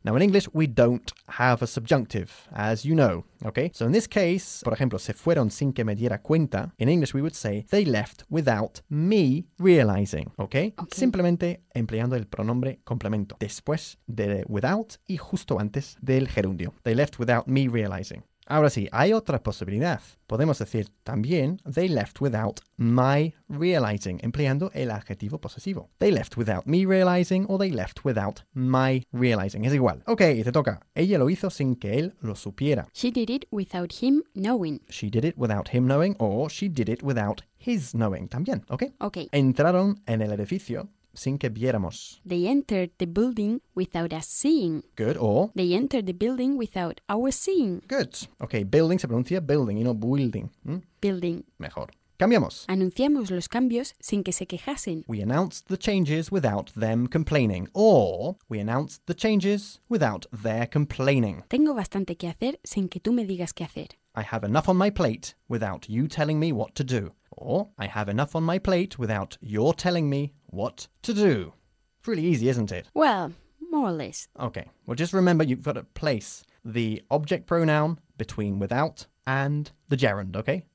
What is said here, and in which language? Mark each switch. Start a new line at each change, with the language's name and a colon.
English: Now, in English, we don't have a subjunctive, as you know, ¿ok? So, in this case,
Spanish: por ejemplo, se fueron sin que me diera cuenta.
English: In English, we would say, they left without me realizing, ¿okay? ¿Ok?
Spanish: Simplemente empleando el pronombre complemento. Después de without y justo antes del gerundio.
English: They left without me realizing.
Spanish: Ahora sí, hay otra posibilidad. Podemos decir también,
English: they left without my realizing,
Spanish: empleando el adjetivo posesivo.
English: They left without me realizing, or they left without my realizing.
Spanish: Es igual. Ok, te toca. Ella lo hizo sin que él lo supiera.
English: She did it without him knowing. She did it without him knowing, or she did it without his knowing. También, ok. Ok.
Spanish: Entraron en el edificio sin que viéramos.
English: They entered the building without us seeing. Good, or? They entered the building without our seeing.
Spanish: Good. Okay, building se pronuncia building y no building.
English: Building.
Spanish: Mejor. Cambiamos. Anunciamos los cambios sin que se quejasen.
English: We announced the changes without them complaining. Or, we announced the changes without their complaining. Tengo bastante que hacer sin que tú me digas qué hacer. I have enough on my plate without you telling me what to do. Or, I have enough on my plate without your telling me what to do. It's really easy, isn't it? Well, more or less. Okay. Well, just remember you've got to place the object pronoun between without and the gerund, okay?